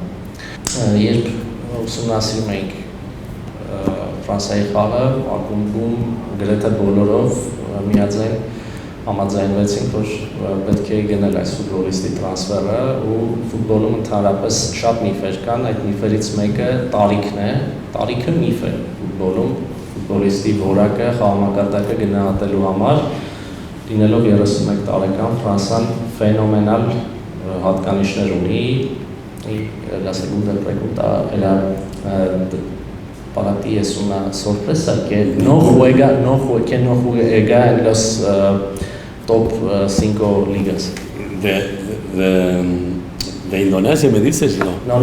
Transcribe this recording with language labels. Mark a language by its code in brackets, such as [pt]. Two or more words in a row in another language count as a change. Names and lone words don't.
[hy] Երբ ուսումնասիրում ենք Ֆրանսիայի խաղը, ակումբում գրեթե բոլորով միաձայն համաձայնվեցինք, որ պետք է գնել այս ֆուտբոլիստի տրանսֆերը ու ֆուտբոլում ընդհանրապես շատ միֆեր կան, այդ միֆերից մեկը տարիքն է, տարիքը միֆ է ֆուտբոլում, ֆուտբոլիստի որակը, խաղամակարդակը գնահատելու համար, լինելով 31 տարեկան Ֆրանսիան ֆենոմենալ հատկանիշներ ունի, [es] la segunda pregunta era para ti es una sorpresa que no juega en los top 5 ligas. ¿De Indonesia me dices? No.